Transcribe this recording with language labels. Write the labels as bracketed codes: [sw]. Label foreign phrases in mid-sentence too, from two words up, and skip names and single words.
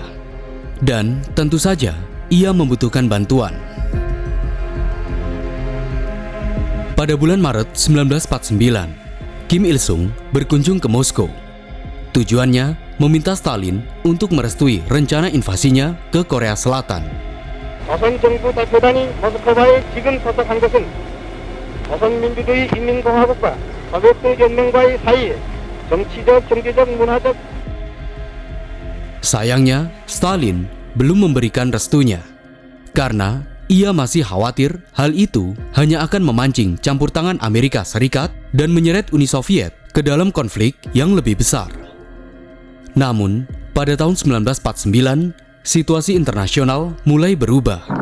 [id] Dan tentu saja ia membutuhkan bantuan. Pada bulan Maret 1949, Kim Il-sung berkunjung ke Moskow. Tujuannya meminta Stalin untuk merestui rencana invasinya ke Korea Selatan. [ko] 조선 정부 대표단이 모스크바에 지금 도착한 것은 조선민주주의 인민공화국과 소비에트 연맹과의 사이에 정치적, 경제적, 문화적. [id] Sayangnya, Stalin belum memberikan restunya karena ia masih khawatir hal itu hanya akan memancing campur tangan Amerika Serikat dan menyeret Uni Soviet ke dalam konflik yang lebih besar. Namun, pada tahun 1949, situasi internasional mulai berubah.